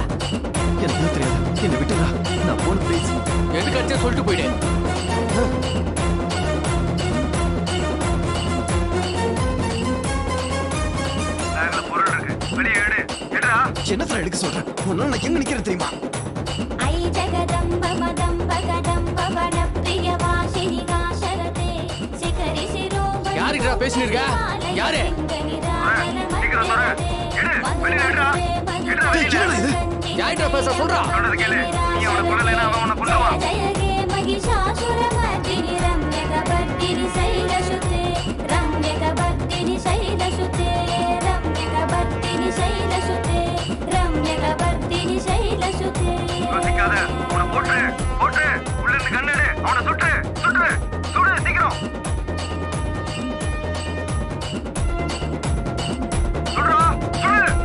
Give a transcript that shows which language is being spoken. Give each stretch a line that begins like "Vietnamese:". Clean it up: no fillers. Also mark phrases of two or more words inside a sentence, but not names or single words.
Tamil: எனக்கு தெரியாது என்ன விட்டுடா நான் போன ப்ளீஸ் எதுக்கு அடிச்சா சொல்லிட்டு போயிடு பொருள் இருக்கு வெளியே எடு எடுடா. என்ன சார் எடுக்க சொல்றேன் உன்னால நான் எங்க நிக்கிறேன் தெரியுமா
Sanskrit: ऐ जगदम्ब मदम्ब कदम्ब वनप्रिय वासिनि काशरते शिखरि शिरोमणि
Tamil: யாருக்குடா பேசிட்டு இருக்க யாரு சீக்கிரம் சொல்ற எடு வெளியே எடுடா. எடுடா வெளியே. யார்கிட்ட பேச சொல்றா சொல்றது கேளு. நீ அவனை கொல்லலைன்னா அவன் உன்னை கொல்லுவான்.
Sanskrit: जय हे महिषासुरमर्दिनि रम्यकवर्दिनि शैलसुते रम्यकवर्दिनि शैलसुते रम्यकवर्दिनि शैलसुते रम्यकवर्दिनि शैलसुते
Tamil: யோசிக்காத. அவனை போட்டுரு போட்டுரு. உள்ள இருந்து கண்ணு எடு. அவனை சுட்டு சுட்டு சுடு சீக்கிரம். சுடுறா சுடு.